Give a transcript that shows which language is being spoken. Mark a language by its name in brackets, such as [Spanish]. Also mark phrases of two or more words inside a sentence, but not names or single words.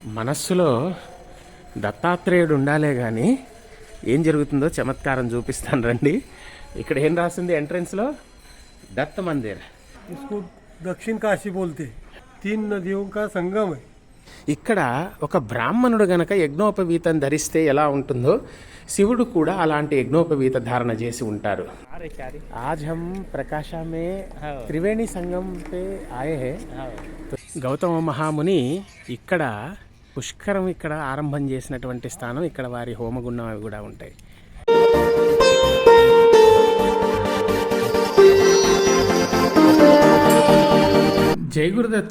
[Telugu] మనస్సులో దత్తాత్రేయుడు ఉండాలే కానీ ఏం జరుగుతుందో చమత్కారం చూపిస్తాను రండి. ఇక్కడ ఏం రాసింది ఎంట్రన్స్లో? దత్త మందిర్. [Hindi] इसको दक्षिण काशी बोलते हैं। 3 नदियों का संगम है। [Telugu] ఇక్కడ ఒక బ్రాహ్మణుడు గనక యజ్ఞోపవీతం ధరిస్తే ఎలా ఉంటుందో శివుడు కూడా అలాంటి యజ్ఞోపవీత ధారణ చేసి ఉంటారు. [Hindi] आज हम प्रकाश में त्रिवेणी संगम पे आये है. [Telugu] గౌతమ మహాముని ఇక్కడ పుష్కరం ఇక్కడ ఆరంభం చేసినటువంటి స్థానం. ఇక్కడ వారి హోమగుండం అవి కూడా ఉంటాయి. జై గురుదత్త.